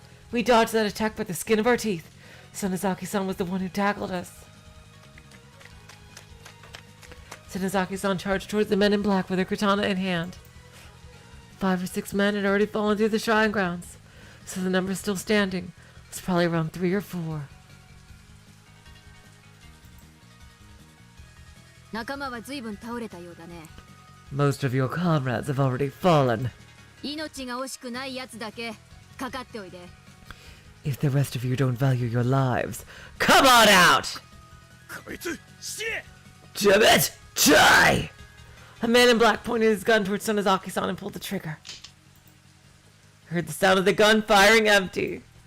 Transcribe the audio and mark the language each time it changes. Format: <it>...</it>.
<en>We dodged that attack by the skin of our teeth. Sonozaki-san was the one who tackled us. Sonozaki-san charged towards the men in black with her katana in hand. 5 or 6 men had already fallen through the shrine grounds, so the number still standing was probably around 3 or 4.</en> <ja>仲間は随分倒れたようだね</ja> <en>Most of your comrades have already fallen.</en> <ja>命が惜しくないやつだけかかっておいで</ja> <en>If the rest of you don't value your lives, come on out!</en> <ja>こいつ死ね</ja> <en>Damn it! Die! A man in black pointed his gun towards Sonozaki-san and pulled the trigger. I heard the sound of the gun firing empty.</en>